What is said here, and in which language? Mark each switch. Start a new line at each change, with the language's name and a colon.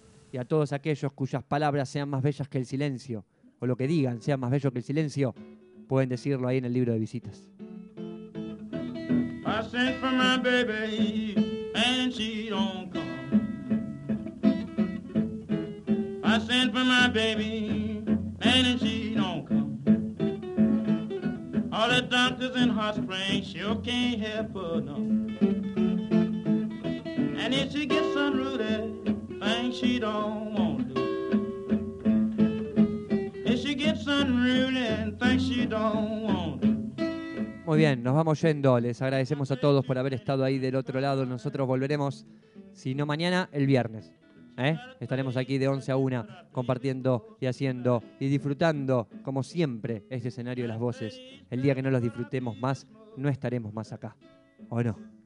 Spanish: Y a todos aquellos cuyas palabras sean más bellas que el silencio, o lo que digan sea más bello que el silencio, pueden decirlo ahí en el libro de visitas.
English: I sent for my baby and she don't come. I sent for my baby, and she don't come. All the doctors in hot springs sure can't help her, no. And if she gets unrooted, things she don't want to do. If she gets unrooted, things she don't want to do.
Spanish: Muy bien, nos vamos yendo. Les agradecemos a todos por haber estado ahí del otro lado. Nosotros volveremos, si no mañana, el viernes. Estaremos aquí de 11 a 1 compartiendo y haciendo y disfrutando, como siempre, este escenario de las voces. El día que no los disfrutemos más, no estaremos más acá. ¿O no?